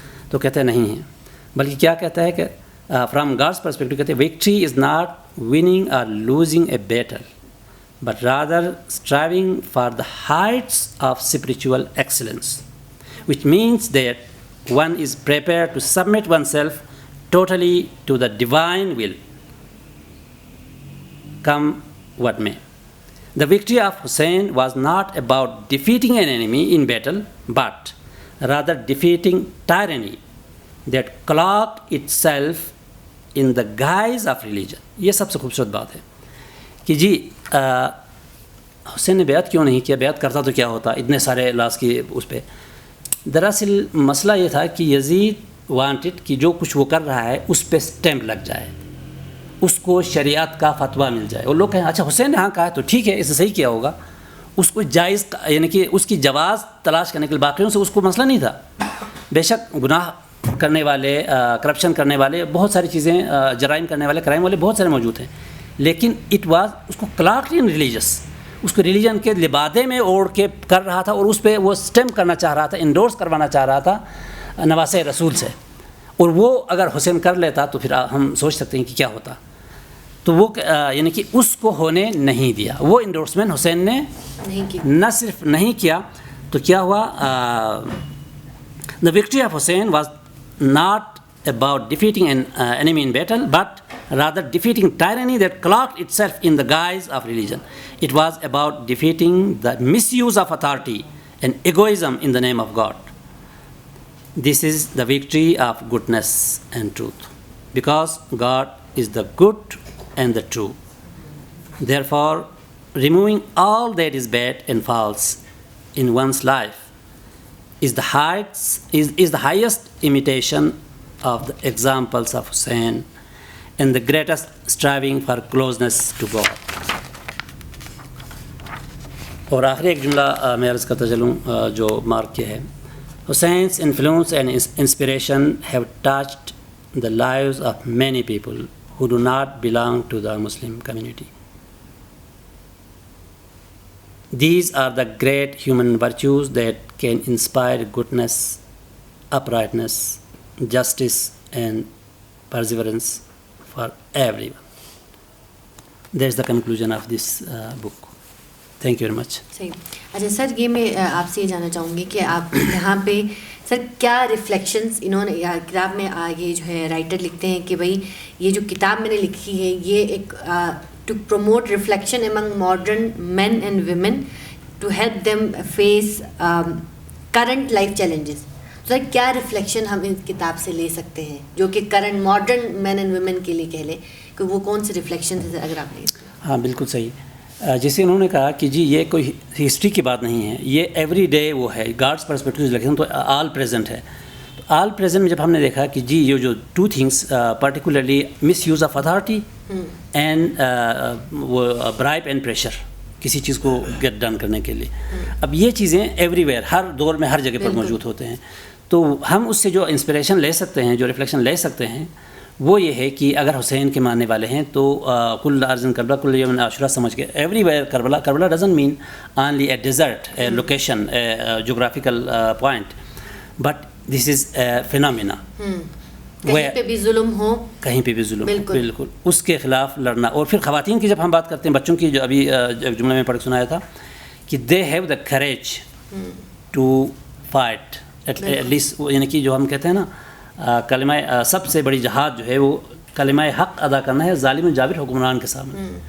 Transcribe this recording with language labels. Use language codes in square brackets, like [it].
[ur] تو کہتے ہیں نہیں ہیں, بلکہ کیا کہتا ہے کہ [en] from God's perspective [ur] کہتے ہیں [en] victory is not winning or losing a battle but rather striving for the heights of spiritual excellence, which means that one is prepared to submit oneself totally to the divine will, come what may. The victory of Hussein was not about defeating an enemy in battle, but rather defeating tyranny that cloaked itself in the guise of religion. [ur] یہ سب سے خوبصورت بات ہے کہ جی حسین نے بیعت کیوں نہیں کیا؟ بیعت کرتا تو کیا ہوتا اتنے سارے لاس کی اس پہ. دراصل مسئلہ یہ تھا کہ یزید وانٹڈ کہ جو کچھ وہ کر رہا ہے اس پہ سٹیمپ لگ جائے, اس کو شریعت کا فتویٰ مل جائے, اور لوگ کہیں اچھا حسین نے ہاں کہا تو ٹھیک ہے, اس سے صحیح کیا ہوگا. اس کو جائز یعنی کہ اس کی جواز تلاش کرنے کے لیے باقیوں سے اس کو مسئلہ نہیں تھا. بے شک گناہ کرنے والے, کرپشن کرنے والے, بہت ساری چیزیں, جرائم کرنے والے, کرائم والے بہت سارے موجود ہیں, لیکن اٹ واز اس کو کلاکڈ ان ریلیجس, اس کو ریلیجن کے لبادے میں اوڑھ کے کر رہا تھا, اور اس پہ وہ سٹیمپ کرنا چاہ رہا تھا, انڈورس کروانا چاہ رہا تھا نواسۂ رسول سے. اور وہ اگر حسین کر لیتا تو پھر ہم سوچ سکتے ہیں کہ کیا ہوتا. تو وہ یعنی کہ اس کو ہونے نہیں دیا. وہ انڈورسمنٹ حسین نے نہ صرف نہیں کیا تو کیا ہوا, [en] The victory of Hussain was not about defeating an enemy in battle but rather defeating tyranny that cloaked itself in the guise of religion. It was about defeating the misuse of authority and egoism in the name of God. This is the victory of goodness and truth, because God is the good and the true. Therefore, removing all that is bad and false in one's life is the highest imitation of the examples of Hussein and the greatest striving for closeness to God. [ur] اور آخری ایک جملہ میں عرض کرتا چلوں جو mark کیا ہے. [en] Hussein's influence and inspiration have touched the lives of many people who do not belong to the Muslim community. These are the great human virtues that can inspire goodness, uprightness, justice, and perseverance for everyone. That's the conclusion of this book. Thank you very much. [ur] صحیح. اچھا سر, یہ میں آپ سے یہ جاننا چاہوں گی کہ آپ یہاں پہ سر کیا ریفلیکشنز انہوں نے کتاب میں یہ جو ہے رائٹر لکھتے ہیں کہ بھائی یہ جو کتاب میں نے لکھی ہے یہ ایک [en] to promote reflection among modern men and women to help them face current life challenges. [ur] تو کیا ریفلیکشن ہم اس کتاب سے لے سکتے ہیں جو کہ current modern man and women کے لیے کہہ لیں کہ وہ کون سے ریفلیکشن ہے اگر آپ لیں؟ ہاں بالکل صحیح. جیسے انہوں نے کہا کہ جی یہ کوئی ہسٹری کی بات نہیں ہے, یہ ایوری ڈے وہ ہے. گاڈس پرسپیکٹو سے لکھیں تو آل پریزنٹ ہے. تو آل پریزنٹ میں جب ہم نے دیکھا کہ جی یہ جو two things particularly [en] misuse of authority and [ur] وہ برائب اینڈ پریشر کسی چیز کو گیٹ ڈن کرنے کے لیے, اب یہ چیزیں ایوری ویئر ہر دور میں ہر جگہ پر موجود ہوتے ہیں. تو ہم اس سے جو انسپریشن لے سکتے ہیں, جو ریفلیکشن لے سکتے ہیں, وہ یہ ہے کہ اگر حسین کے ماننے والے ہیں تو کل ارض کربلا کل یوم عاشورہ سمجھ کے every where Karbala. [en] Karbala doesn't mean only a desert, a location, a geographical point, but this is a phenomena. [ur] کہیں پہ بھی ظلم ہو, کہیں پہ بھی ظلم, بالکل اس کے خلاف لڑنا. اور پھر خواتین کی جب ہم بات کرتے ہیں, بچوں کی جو ابھی جملے میں پڑھ کے سنایا تھا کہ [en] they have the courage to fight at least, [ur] یعنی کہ جو ہم کہتے ہیں نا کلمہ سب سے بڑی جہاد جو ہے وہ کلمہ حق ادا کرنا ہے ظالم جابر حکمران کے سامنے.